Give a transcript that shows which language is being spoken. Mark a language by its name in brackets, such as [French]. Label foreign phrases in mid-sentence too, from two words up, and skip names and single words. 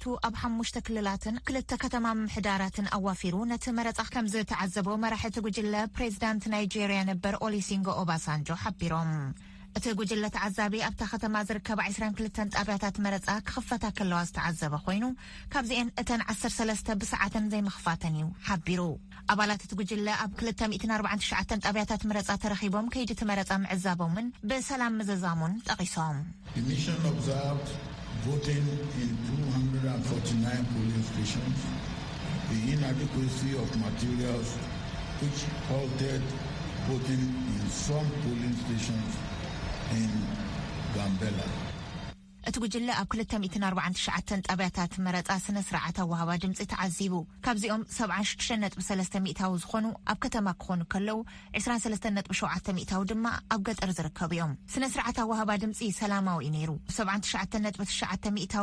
[Tigrinya] ኣብ 5 ክልላትን 2 ከተማ ምሕዳራትን ኣዋፊሩ ነቲ መረጻ ከም ዝተዓዘበው መራሕቲ ጉጅለ ፕሬዚዳንት ናይጄርያ ነበር ኦሉሴጉን ኦባሳንጆ ሓቢሮም እቲ ጉጅለ ተዓዛቢ ኣብታ ከተማ ዝርከብ 22 ጣብያታት መረጻ ክኽፈታ ከለዋ ዝተዓዘበ ኮይኑ ካብዚአን እተን 13 ብሰዓትን ዘይምኽፋተን እዩ ሓቢሩ ኣባላት እቲ ጉጅለ ኣብ 249 ጣብያታት መረጻ ተረኺቦም ከይዲ እቲ መረጻ ምዕዛቦምን ብሰላም ምዝዛሙን ጠቒሶም [English] The mission observed voting in 249 polling stations, the inadequacy of materials which halted voting in some polling stations in Gambela. [Tigrinya] እቲ ጉጅለ ኣብ 249 ጣብያታት መረጻ ስነ ስርዓት ኣወሃባ ድምፂ ተዓዚቡ ካብዚኦም 76.3% ዝኾኑ ኣብ ከተማ ክኾኑ ከለው 23.7% ድማ ኣብ ገጠር ዝርከቡ እዮም ስነ ስርዓት ኣወሃባ ድምፂ ሰላማዊ ነይሩ 79.9%